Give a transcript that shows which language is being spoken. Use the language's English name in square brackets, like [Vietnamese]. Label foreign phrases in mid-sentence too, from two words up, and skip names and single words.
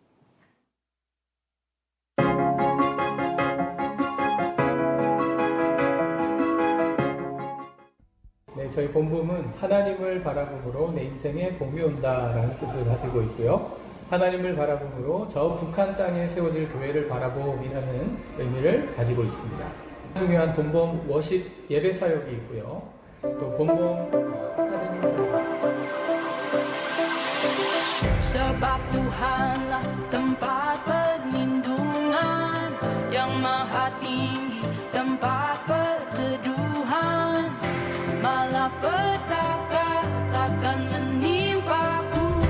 [Korean] 네, 저희 본봄은 하나님을 바라봄으로 내 인생에 봄이 온다라는 뜻을 가지고 있고요. 하나님을 바라봄으로 저 북한 땅에 세워질 교회를 바라봄이라는 의미를 가지고 있습니다. 중요한 본봄 워십 예배 사역이 있고요. 또 본봄 아카데미 사역이 있습니다. [Indonesian] Sebab Tuhanlah tempat perlindungan yang maha tinggi, tempat perteduhan, malapetaka takkan menimpaku.